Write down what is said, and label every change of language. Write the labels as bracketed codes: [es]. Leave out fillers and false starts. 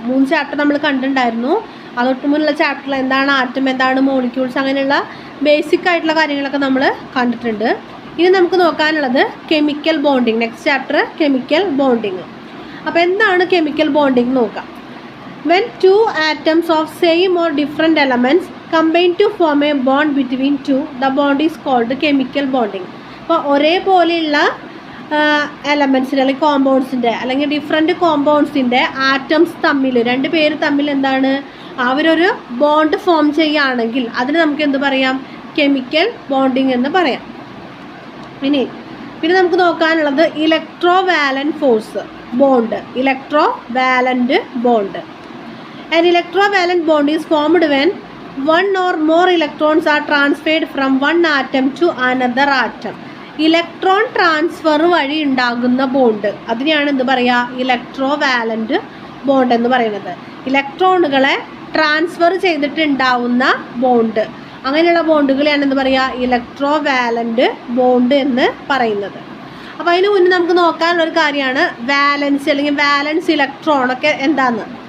[ml] 3 chapter നമ്മൾ കണ്ടിട്ടുണ്ടായിരുന്നു. അതൊട്ട് മുന്നുള്ള ചാപ്റ്ററിൽ എന്താണ് ആറ്റം, എന്താണ് മോളിക്യൂൾസ്, അങ്ങനെയുള്ള ബേസിക് ആയിട്ടുള്ള കാര്യങ്ങളൊക്കെ നമ്മൾ കണ്ടിട്ടുണ്ട്. ഇനി നമുക്ക് നോക്കാനുള്ളത് chemical bonding. Next chapter chemical bonding. അപ്പോൾ എന്താണ് കെമിക്കൽ ബോണ്ടിങ് നോക്കാം. [en] When two atoms of same or different elements combine to form a bond between two, the bond is called chemical bonding. [ml] അപ്പോൾ ഒരേപോലെയുള്ള എലമെൻസിൻ്റെ അല്ലെങ്കിൽ കോമ്പൗണ്ട്സിൻ്റെ അല്ലെങ്കിൽ ഡിഫറെൻറ്റ് കോമ്പൗണ്ട്സിൻ്റെ ആറ്റംസ് തമ്മിൽ, രണ്ട് പേര് തമ്മിൽ എന്താണ് അവരൊരു ബോണ്ട് ഫോം ചെയ്യുകയാണെങ്കിൽ അതിന് നമുക്ക് എന്ത് പറയാം? കെമിക്കൽ ബോണ്ടിങ് എന്ന് പറയാം. പിന്നെ നമുക്ക് നോക്കാനുള്ളത് electro valent force bond. Electro valent bond. [en] An electrovalent bond is formed when one or more electrons are transferred from one atom to another atom. [ml] Electron transfer വഴി ഉണ്ടാകുന്ന ബോണ്ട് അതിനെയാണ് എന്ത് പറയുക? ഇലക്ട്രോ വാലന്റ് ബോണ്ട് എന്ന് പറയുന്നത്. ഇലക്ട്രോണുകളെ transfer ചെയ്തിട്ടുണ്ടാവുന്ന bond, അങ്ങനെയുള്ള ബോണ്ടുകളെയാണ് എന്ത് പറയുക? ഇലക്ട്രോ വാലന്റ് ബോണ്ട് എന്ന് പറയുന്നത്. അപ്പോൾ അതിന് മുന്നേ നമുക്ക് നോക്കാനുള്ളൊരു കാര്യമാണ് വാലൻസ് അല്ലെങ്കിൽ വാലൻസ് ഇലക്ട്രോണൊക്കെ എന്താണെന്ന്.